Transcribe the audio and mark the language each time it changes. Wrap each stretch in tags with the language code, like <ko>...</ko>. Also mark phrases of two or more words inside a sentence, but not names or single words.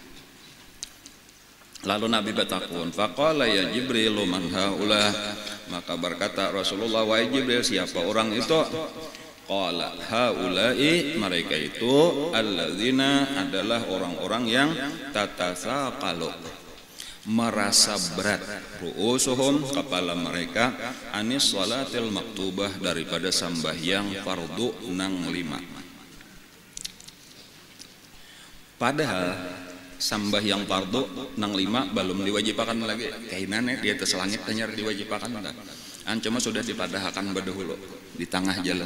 <id>Lalu Nabi bertakun,</id> <ar>فقال يا جبريل من هؤلاء,</ar> <id>maka berkata Rasulullah, wahai Jibril, siapa orang itu?</id> <ar>قال هؤلاء,</ar> <id>mereka itu alladzina, adalah orang-orang yang tatasaqalu, merasa berat, ru'usuhum, kepala mereka,</id> <ar>عن الصلاة المكتوبة,</ar> <id>daripada sambahyang fardu nang 5.</id> <bjn>Padahal sambahyang fardu nang 5 belum diwajibakan lagi. Kainane di atas langit hanya diwajibakan enggak. Cuma sudah dipadahkan berdahulu di tengah jalan.</bjn>